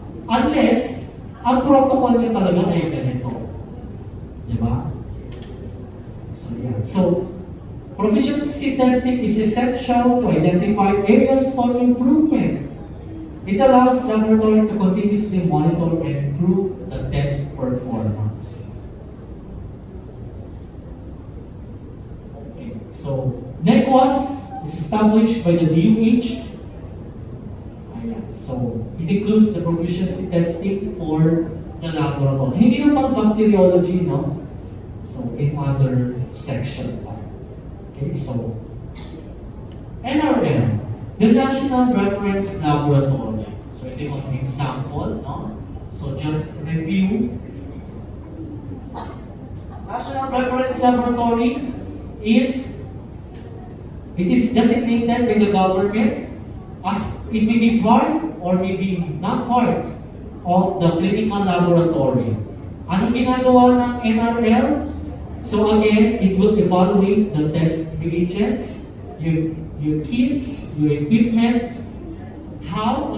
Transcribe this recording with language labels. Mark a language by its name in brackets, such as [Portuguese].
[Filipino] Unless, ang protocol niya talaga ay ganito. Diba? So, yeah. [English] So, proficiency testing is essential to identify areas for improvement. It allows laboratory to continuously monitor and improve the test performance. performance. Okay, so NECWAS is established by the DOH. Ayan. So it includes the proficiency testing for the laboratory. [Filipino] Hindi naman bacteriology, no? [English] So in other section [Filipino] pa. [English] Okay, so NRL, the National Reference Laboratory. [Filipino] So ito yung mga example, no? [English] So just review. National Reference Laboratory is designated by the government as it may be part or may be not part of the clinical laboratory. [Filipino] Anong ginagawa ng NRL? [English] So again, it will evaluate the test reagents, your kits, your equipment. How?